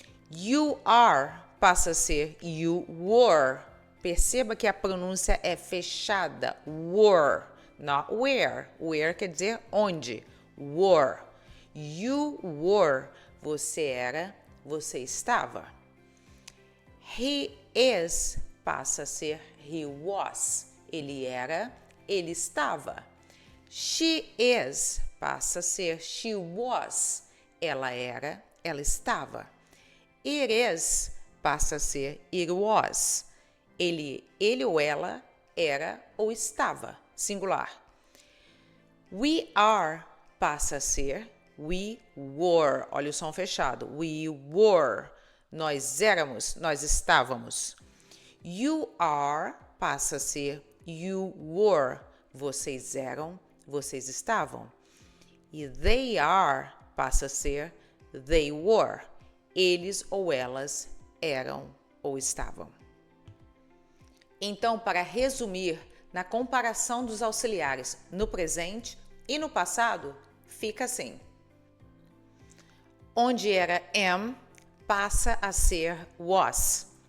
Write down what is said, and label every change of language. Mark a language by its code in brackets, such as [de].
[en] You are [pt] passa a ser [en] you were. [pt] Perceba que a pronúncia é fechada. [en] Were, not where. Where [pt] quer dizer onde. [en] Were. You were. [pt] Você era, você estava. [en] He is [pt] passa a ser [en] he was. [pt] Ele era, ele estava. [en] She is [pt] passa a ser [en] she was. [pt] Ela era, ela estava. [en] It is [pt] passa a ser [en] it was. [pt] Ele ou ela era ou estava, singular. [en] We are [pt] passa a ser [en] we were. [pt] Olha o som fechado. [en] We were. [pt] Nós éramos, nós estávamos. [en] You are [pt] passa a ser [en] you were. [pt] Vocês eram, vocês estavam. [en] E they are [pt] passa a ser [en] they were. [pt] Eles ou elas eram ou estavam. Então, para resumir, na comparação dos auxiliares no presente e no passado, fica assim. Onde era am, passa a ser was.